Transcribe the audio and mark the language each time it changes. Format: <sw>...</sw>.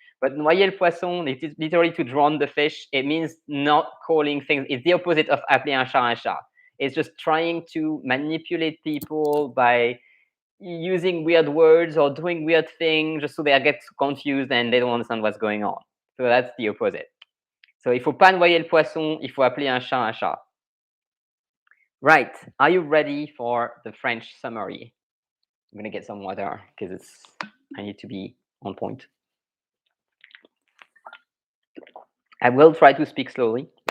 <en>But</en> <fr>noyer le poisson,</fr> <en>it is literally to drown the fish. It means not calling things. It's the opposite of</en> <fr>appeler un chat un chat.</fr> <en>It's just trying to manipulate people by using weird words or doing weird things just so they get confused and they don't understand what's going on. So that's the opposite.</en> <fr>So il faut pas noyer le poisson, il faut appeler un chat un chat.</fr> <en>Right. Are you ready for the French summary? I'm going to get some water because I need to be on point. I will try to speak slowly.</en>